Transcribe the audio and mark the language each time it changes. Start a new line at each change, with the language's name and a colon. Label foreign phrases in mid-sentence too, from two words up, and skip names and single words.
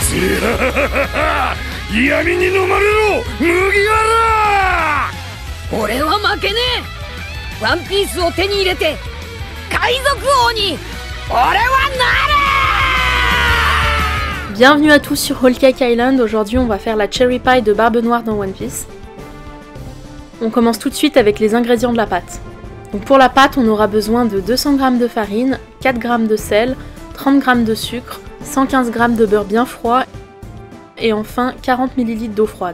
Japanese: 闇に飲まれろ麦わら。俺は負けねえ。ワンピースを手に入れて海賊王に俺はなる。
French: Bienvenue à tous sur Whole Cake Island. Aujourd'hui on va faire la cherry pie de Barbe Noire dans One Piece. On commence tout de suite avec les ingrédients de la pâte. Donc pour la pâte on aura besoin de 200 g de farine, 4 g de sel, 30 g de sucre, 115 g de beurre bien froid et enfin 40 ml d'eau froide.